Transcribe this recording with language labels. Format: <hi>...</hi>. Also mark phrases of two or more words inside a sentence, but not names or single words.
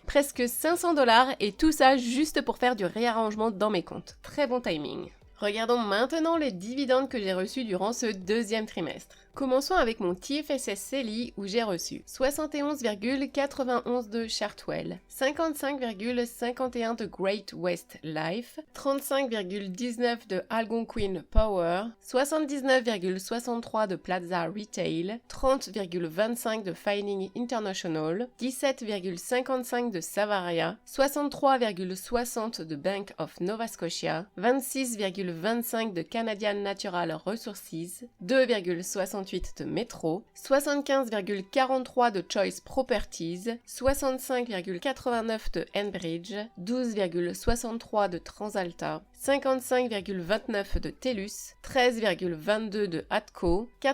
<fr>Presque 500 $ et tout ça juste pour faire du réarrangement dans mes comptes. Très bon timing. Regardons maintenant les dividendes que j'ai reçus durant ce deuxième trimestre. Commençons avec mon TFSS CELI où j'ai reçu 71,91 de Chartwell, 55,51 de Great West Life, 35,19 de Algonquin Power, 79,63 de Plaza Retail, 30,25 de Fining International, 17,55 de Savaria, 63,60 de Bank of Nova Scotia, 26,25 de Canadian Natural Resources, 2,68 de Metro, 75,43 de Choice Properties, 65,89 de Enbridge, 12,63 de Transalta, 55,29 de TELUS, 13,22 de ATCO,</fr>